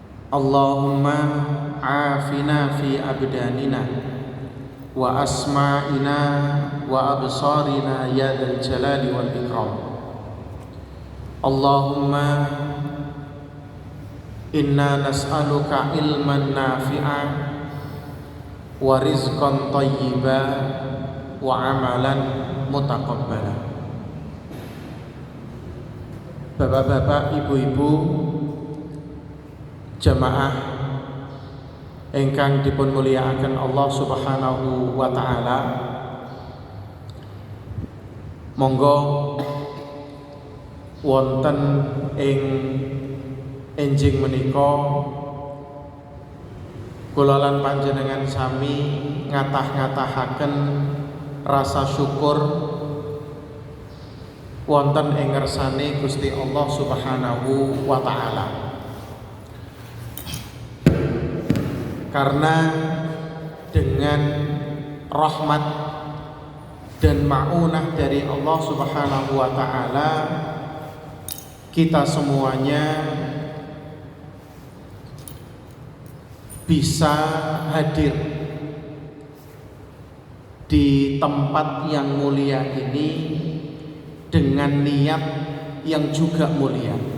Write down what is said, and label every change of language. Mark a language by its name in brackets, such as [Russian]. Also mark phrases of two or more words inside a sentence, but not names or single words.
[Arabic] اللهم عافنا في أبداننا وأسماعنا وأبصارنا يا ذا الجلال والإكرام. اللهم إنا نسألك علما نافعا ورزقا طيبا وعملا متقبلا. [Javanese] Bapak-bapak, ibu-ibu, jamaah ingkang dipun mulyakaken Allah [Arabic] سبحانه وتعالى. [Javanese] Monggo wonten ing enjing menika kula lan panjenengan sami ngatah-ngatahaken rasa syukur wonten ing ngersane Gusti Allah [Arabic] سبحانه وتعالى. [Indonesian] Karena dengan rahmat dan ma'unah dari Allah [Arabic] سبحانه وتعالى, [Indonesian] kita semuanya bisa hadir di tempat yang mulia ini dengan niat yang juga mulia.